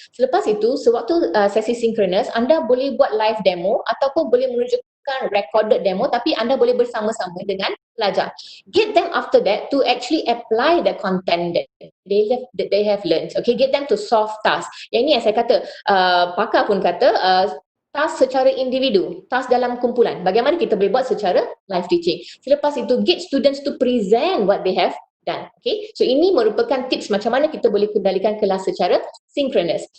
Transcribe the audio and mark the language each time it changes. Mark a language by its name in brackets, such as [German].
[Malay] Selepas itu sewaktu sesi synchronous, anda boleh buat live demo ataupun boleh menunjukkan recorded demo, tapi anda boleh bersama-sama dengan pelajar. [English] Get them after that to actually apply the content that they have learned. [Malay] Okay, [English] get them to solve task. [Malay] Yang ini yang saya kata, pakar pun kata task secara individu, task dalam kumpulan. Bagaimana kita boleh buat secara live teaching. Selepas itu, [English] get students to present what they have done. [Malay] Okay, so ini merupakan tips macam mana kita boleh kendalikan kelas secara synchronous.